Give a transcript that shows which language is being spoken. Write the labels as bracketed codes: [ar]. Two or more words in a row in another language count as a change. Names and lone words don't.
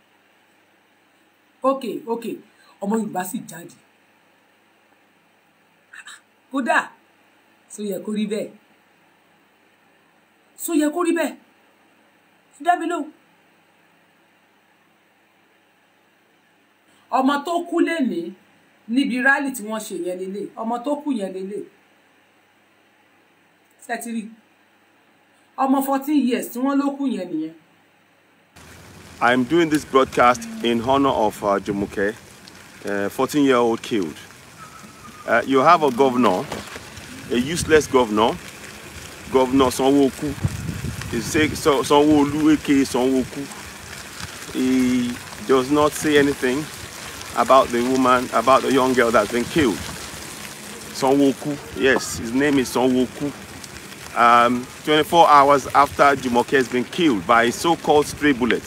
[yo] ok ọmọ Yorùbá sì jáde kódà só yẹ kó rí bẹ́ẹ̀ só yẹ kó rí bẹ́ẹ̀ dá mi lóhùn ọmọ tó kú lénìí níbi rálì tí wọ́n ṣe yẹn lélẹ̀ ọmọ tó kú yẹn lélẹ̀ sẹ́tírì ọmọ 14 years tí wọ́n ló kú yẹn nìyẹn. [en] I'm doing this broadcast in honor of Jumoke, 14-year-old killed. You have a governor, a useless governor, Governor Sanwo-Olu. Sanwo-Olu aka Sanwo-Olu. He does not say anything about the woman, about the young girl that's been killed. Sanwo-Olu, yes, his name is Sanwo-Olu. 24 hours after Jumoke has been killed by a so-called stray bullet.